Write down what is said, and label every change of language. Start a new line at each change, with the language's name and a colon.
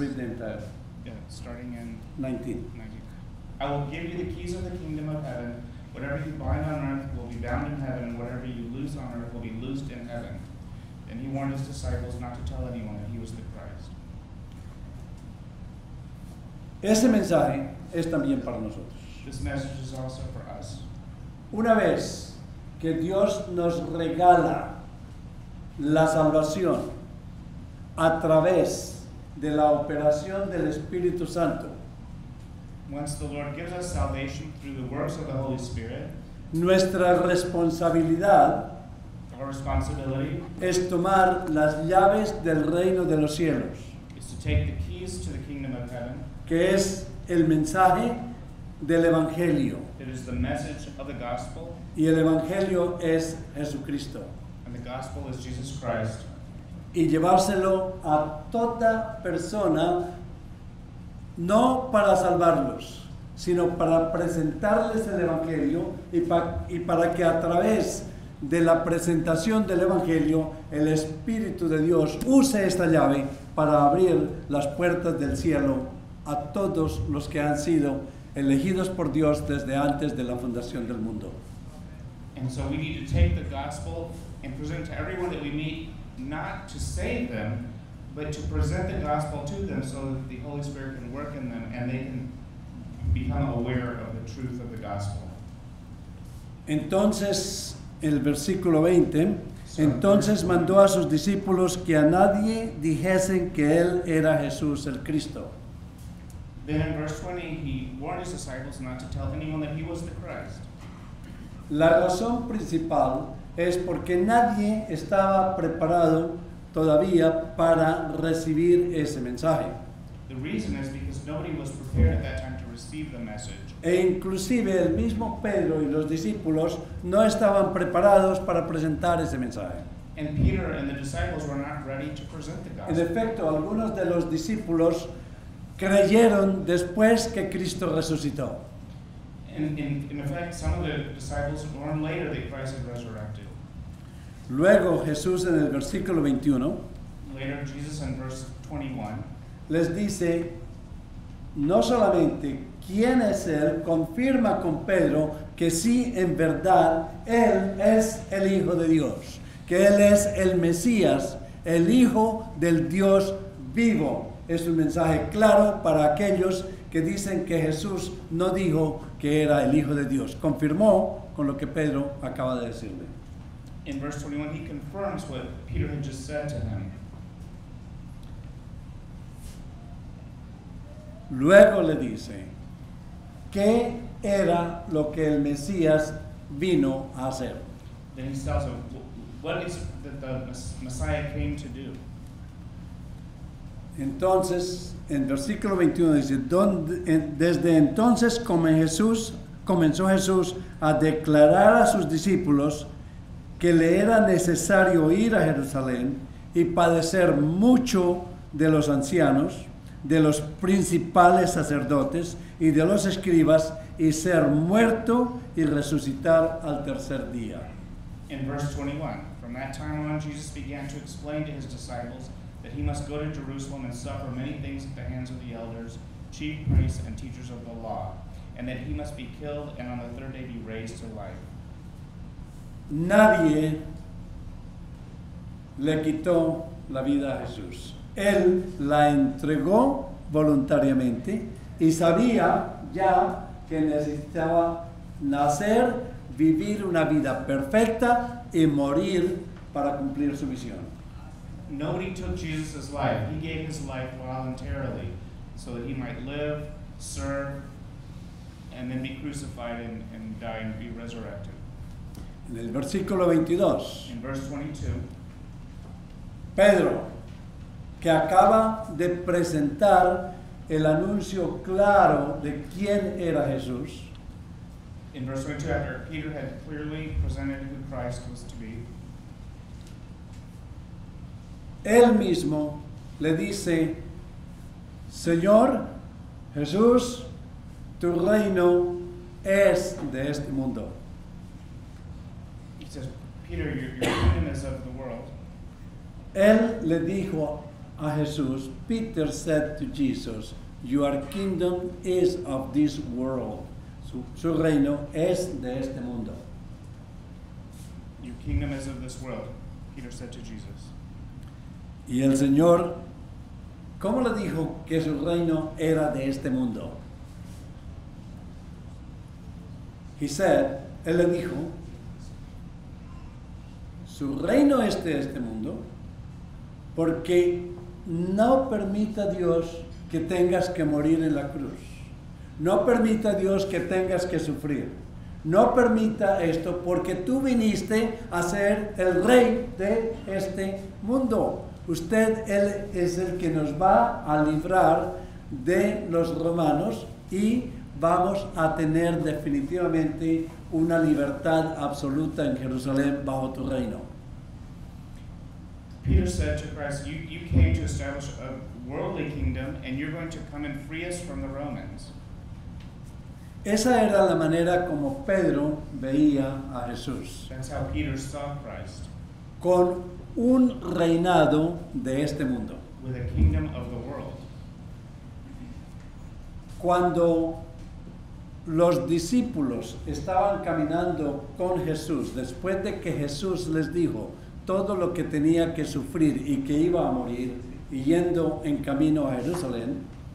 English: you read the entire? Yeah, starting in 19. 19. I will give you the keys of the kingdom of heaven. Whatever you bind on earth will be bound in heaven, and whatever you loose on earth will be loosed in heaven. Then he warned his disciples not to tell anyone that he was the Christ.
Spanish: Ese mensaje es también para nosotros.
English: This message is also for us.
Spanish: Una vez que Dios nos regala la salvación a través de la operación del Espíritu Santo,
English: Once the Lord gives us salvation through the works of the Holy Spirit,
Spanish: nuestra responsabilidad
English: our responsibility
Spanish: es tomar las llaves del reino de los cielos,
English: is to take the keys to the kingdom of heaven.
Spanish: que es el mensaje del Evangelio.
English: It is the message of the gospel,
Spanish: Y el Evangelio es Jesucristo.
English: and the gospel is Jesus Christ.
Spanish: Y llevárselo a toda persona, no para salvarlos, sino para presentarles el Evangelio y para que a través de la presentación del Evangelio el Espíritu de Dios use esta llave para abrir las puertas del cielo a todos los que han sido elegidos por Dios desde antes de la fundación del mundo.
English: And so we need to take the gospel and present to everyone that we meet, not to save them, but to present the gospel to them so that the Holy Spirit can work in them and they can become aware of the truth of the gospel.
Spanish: Entonces, el versículo 20, entonces mandó a sus discípulos que a nadie dijesen que él era Jesús el Cristo.
English: Then in verse 20, he warned his disciples not to tell anyone that he was the Christ.
Spanish: La razón principal es porque nadie estaba preparado todavía para recibir ese mensaje.
English: The reason is because nobody was prepared at that time to receive the message.
Spanish: E inclusive el mismo Pedro y los discípulos no estaban preparados para presentar ese mensaje.
English: And Peter and the disciples were not ready to present the
Spanish: En
English: gospel.
Spanish: efecto, algunos de los discípulos creyeron después que Cristo resucitó.
English: And in effect, some of the disciples learned later that Christ had resurrected.
Spanish: Luego Jesús en el versículo 21
English: Later, Jesus in verse 21
Spanish: les dice, no solamente quién es Él, confirma con Pedro que sí, en verdad, Él es el Hijo de Dios, que Él es el Mesías, el Hijo del Dios vivo. Es un mensaje claro para aquellos que dicen que Jesús no dijo que era el Hijo de Dios. Confirmó con lo que Pedro acaba de decirle.
English: In verse 21, he confirms what Peter had just said to him.
Spanish: Luego le dice, ¿qué era lo que el Mesías vino a hacer?
English: Then he tells him, what is it that the Messiah came to do?
Spanish: Entonces, en versículo 21 dice, desde entonces comenzó Jesús a declarar a sus discípulos que le era necesario ir a Jerusalén y padecer mucho de los ancianos, de los principales sacerdotes y de los escribas, y ser muerto y resucitar al tercer día.
English: In verse 21, from that time on, Jesus began to explain to his disciples that he must go to Jerusalem and suffer many things at the hands of the elders, chief priests, and teachers of the law, and that he must be killed and on the third day be raised to life.
Spanish: Nadie le quitó la vida a Jesús. Él la entregó voluntariamente y sabía ya que necesitaba nacer, vivir una vida perfecta y morir para cumplir su misión.
English: Nobody took Jesus' life. He gave his life voluntarily so that he might live, serve, and then be crucified and die and be resurrected.
Spanish: En el versículo 22,
English: In verse 22,
Spanish: Pedro, que acaba de presentar el anuncio claro de quién era Jesús,
English: in verse 22, after Peter had clearly presented who Christ was to be,
Spanish: él mismo le dice, Señor Jesús, tu reino es de este mundo.
English: he says, Peter, your kingdom is of the world.
Spanish: Él le dijo a Jesús,
English: Peter said to Jesus, your kingdom is of this world.
Spanish: Su reino es de este mundo.
English: Your kingdom is of this world, Peter said to Jesus.
Spanish: Y el Señor, ¿cómo le dijo que su reino era de este mundo?
English: He said,
Spanish: él le dijo, su reino es de este mundo, porque no permita Dios que tengas que morir en la cruz. No permita Dios que tengas que sufrir. No permita esto porque tú viniste a ser el rey de este mundo. Él es el que nos va a librar de los romanos y vamos a tener definitivamente una libertad absoluta en Jerusalén bajo tu reino.
English: Peter said to Christ, you came to establish a worldly kingdom, and you're going to come and free us from the Romans.
Spanish: Esa era la manera como Pedro veía a Jesús,
English: That's how Peter saw Christ,
Spanish: con un reinado de este mundo.
English: with a kingdom of the world.
Spanish: Cuando los discípulos estaban caminando con Jesús, después de que Jesús les dijo todo lo que tenía que sufrir y que iba a morir, y yendo en camino a Jerusalén,